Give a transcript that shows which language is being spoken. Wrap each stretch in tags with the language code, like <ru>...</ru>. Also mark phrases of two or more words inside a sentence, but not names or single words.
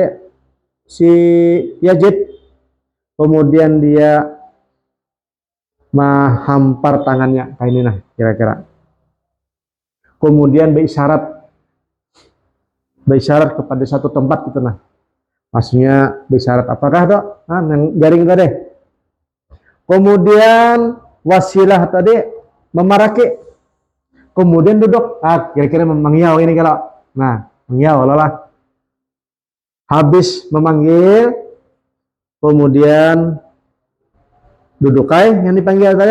<id>Si Yazid. Kemudian dia menghampar tangannya kayak ini nah kira-kira. Kemudian berisyarat kepada satu tempat gitu nah. Maksudnya berisyarat apakah dok? Nah, garing tadi. Kemudian Wasilah tadi memaraki. Kemudian duduk. Kira-kira mengiau ini kalau. Nah, mengiau lah. Habis memanggil, kemudian duduk yang dipanggil tadi.</id>